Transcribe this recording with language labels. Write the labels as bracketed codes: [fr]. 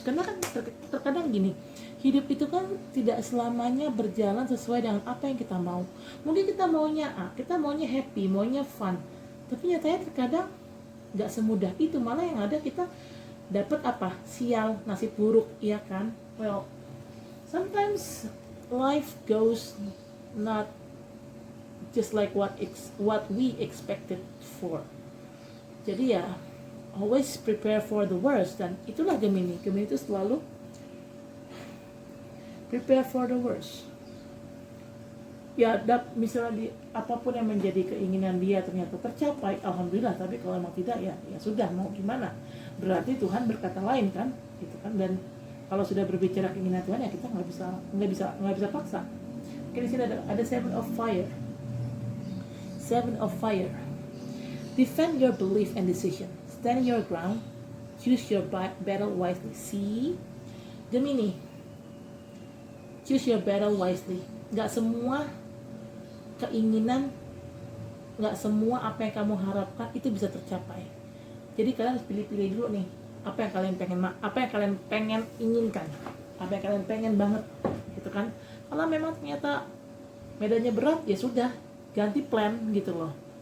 [id] Karena kan terkadang gini, hidup itu kan tidak selamanya berjalan sesuai dengan apa yang kita mau. Mungkin kita maunya A, kita maunya happy, maunya fun, tapi nyatanya terkadang nggak semudah itu. Malah yang ada kita dapat apa? Sial, nasib buruk, iya kan? [en] Well, sometimes life goes not just like what we expected for. [id] Jadi ya, [en] always prepare for the worst. [id] Dan itulah Gemini. Gemini itu selalu [en] prepare for the worst. [id] Ya, misalnya apapun yang menjadi keinginan dia ternyata tercapai, alhamdulillah. Tapi kalau memang tidak, ya sudah, mau gimana? Berarti Tuhan berkata lain kan, gitu kan. Dan kalau sudah berbicara keinginan Tuhan, ya kita nggak bisa paksa. Oke, di sini ada Seven of Fire. Seven of Fire. [en] Defend your belief and decision. Stand your ground. Choose your battle wisely. See, Gemini. Choose your battle wisely. [id] Gak semua keinginan, gak semua apa yang kamu harapkan itu bisa tercapai. Jadi kalian harus pilih-pilih dulu nih, apa yang kalian pengen inginkan, apa yang kalian pengen banget, gitu kan? Kalau memang ternyata medannya berat, ya sudah, ganti plan gitu loh.